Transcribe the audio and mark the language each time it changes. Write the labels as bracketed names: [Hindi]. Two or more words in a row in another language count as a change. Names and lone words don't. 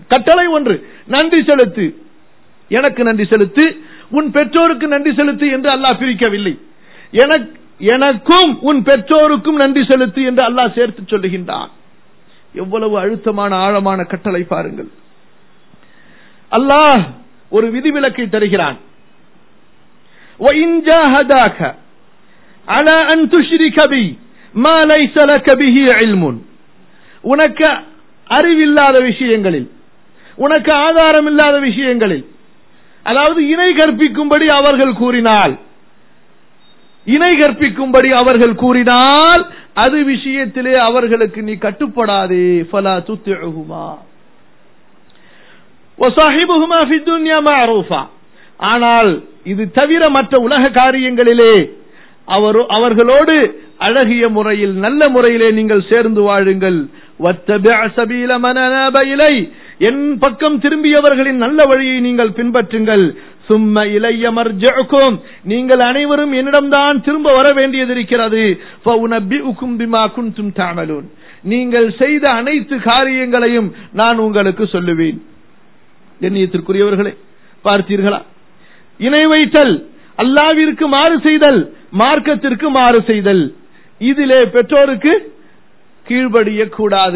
[Tamil] கட்டளை ஒன்று, நன்றி செலுத்து, எனக்கு நன்றி செலுத்து, உன் பெற்றோருக்கு நன்றி செலுத்து என்று அல்லாஹ் பிரிக்கவில்லை. எனக்கும் உன் பெற்றோருக்கும் நன்றி செலுத்து என்று அல்லாஹ் சேர்த்து சொல்லுகின்றான். எவ்வளவு அழுத்தமான ஆழமான கட்டளை பாருங்கள். அல்லாஹ் ஒரு விதிவிலக்கை தருகிறான். [Arabic] وَإِنْ جَاهَدَاكَ عَلَى أَنْ تُشْرِكَ بِي مَا لَيْسَ لَكَ بِهِ عِلْمٌ, [Tamil] உனக்கு அறிவில்லாத விஷயங்களில், உனக்கு ஆதாரம் இல்லாத விஷயங்களில், அதாவது இணை கற்பிக்கும்படி அவர்கள் கூறினால், இணை கற்பிக்கும்படி அவர்கள் கூறினால் அது விஷயத்திலே அவர்களுக்கு நீ கட்டுப்படாதே. [Arabic] فَلَا تُطِعْهُمَا وَصَاحِبُهُمَا فِي الدُّنْيَا مَعْرُوفًا, [Tamil] ஆனால் இது தவிர மற்ற உலக காரியங்களிலே அவர்களோடு அழகிய முறையில், நல்ல முறையிலே நீங்கள் சேர்ந்து வாழுங்கள். [Arabic] وَاتَّبِعْ سَبِيلَ مَنْ أَنَابَ إِلَيَّ, [Tamil] என் பக்கம் திரும்பியவர்களின் நல்ல வழியை நீங்கள் பின்பற்றுங்கள். [Arabic] ثُمَّ إِلَيَّ مَرْجِعُكُمْ, [Tamil] நீங்கள் அனைவரும் என்னிடம்தான் திரும்ப வர வேண்டியது இருக்கிறது. [Arabic] فَأُنَبِّئُكُمْ بِمَا كُنْتُمْ تَعْمَلُونَ, [Tamil] நீங்கள் செய்த அனைத்து காரியங்களையும் நான் உங்களுக்கு சொல்லுவேன். கண்ணியத்திற்குரியவர்களே, பார்த்தீர்களா? இணை வைத்தல், அல்லாஹ்விற்கு மாறு செய்தல், மார்க்கத்திற்கு மாறு செய்தல், இதிலே பெற்றோருக்கு கீழ்ப்படிய கூடாது.